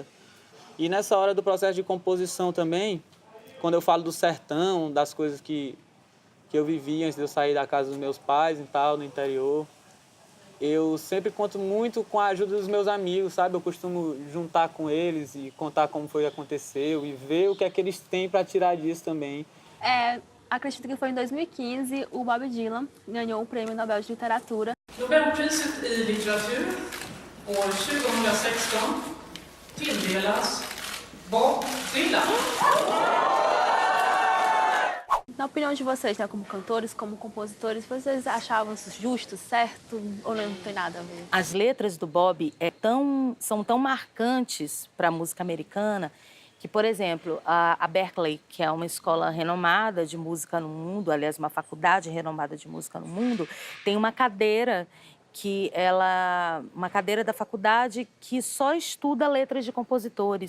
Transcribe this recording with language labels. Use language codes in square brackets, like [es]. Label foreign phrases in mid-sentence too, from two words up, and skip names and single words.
[pt] E nessa hora do processo de composição também, quando eu falo do sertão, das coisas que eu vivi antes de eu sair da casa dos meus pais e tal, no interior, eu sempre conto muito com a ajuda dos meus amigos, sabe? Eu costumo juntar com eles e contar como foi que aconteceu e ver o que é que eles têm para tirar disso também. Acredito que foi em 2015, o Bob Dylan ganhou o Prêmio Nobel de Literatura. [sv] Nobelpriset i litteratur år 2016 tilldelas Bob Dylan. [pt] Na opinião de vocês, né, como cantores, como compositores, vocês achavam isso justo, certo, ou não tem nada a ver? As letras do Bob são tão marcantes para a música americana que, por exemplo, a Berklee, que é uma escola renomada de música no mundo, aliás, uma faculdade renomada de música no mundo, tem uma cadeira uma cadeira da faculdade que só estuda letras de compositores.